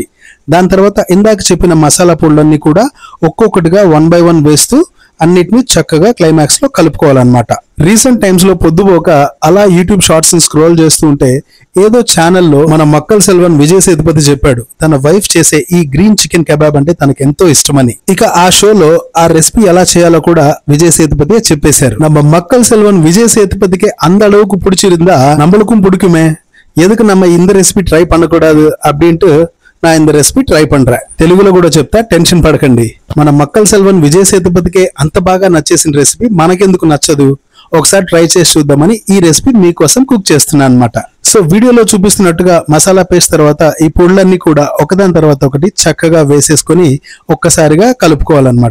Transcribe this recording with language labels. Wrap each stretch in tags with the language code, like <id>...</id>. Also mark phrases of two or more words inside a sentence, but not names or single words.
<te>దాని తర్వాత ఇందాక చెప్పిన మసాలా పొడులన్నీ కూడా ఒక్కొక్కటిగా 1 by 1 వేస్తూ అన్నిటిని చక్కగా క్లైమాక్స్ లో కలుపుకోవాలన్నమాట.</te> <en>recent times</en> <te>లో పొద్దుపోక అలా యూట్యూబ్ షార్ట్స్ ని స్క్రోల్ చేస్తూ ఉంటే ఏదో ఛానల్లో మన మక్కల్ సెల్వన్ విజయ్ సేతుపతి చెప్పాడు తన వైఫ్ చేసే ఈ</te> <en>green chicken kabab</en> <te>అంటే తనకు ఎంతో ఇష్టమని. ఇక ఆ షోలో ఆ రెసిపీ ఎలా చేయాలో కూడా విజయ్ సేతుపతి చెప్పేశారు.</te> <ta>நம்ம மக்கள் செல்வன் விஜய் சேதுபதிக்கு அந்த அளவுக்கு பிடிச்சிருந்தா நம்மளுக்கும் பிடிக்குமே, எதுக்கு நம்ம இந்த</ta> <en>recipe try</en> <ta>பண்ணக்கூடாது அப்படின்ட்டு నా இந்த</ta> <en>recipe try</en> <ta>పண்றேன்.</ta> <te>తెలుగులో కూడా చెప్తా, టెన్షన్ పడకండి. మన మక్కల్ సెల్వన్ విజయ్ సేతుపతికి అంత బాగా నచ్చేసిన రెసిపీ మనకెందుకు నచ్చదు, ఒకసారి ట్రై చేసి చూద్దామని ఈ రెసిపీ మీకోసం కుక్ చేస్తున్నాను అనమాట. సో వీడియోలో చూపిస్తున్నట్టుగా మసాలా పేస్ట్ తర్వాత ఈ పొడులన్నీ కూడా ఒకదాని తర్వాత ఒకటి చక్కగా వేసేసుకొని ఒక్కసారిగా కలుపుకోవాలన్నమాట.</te>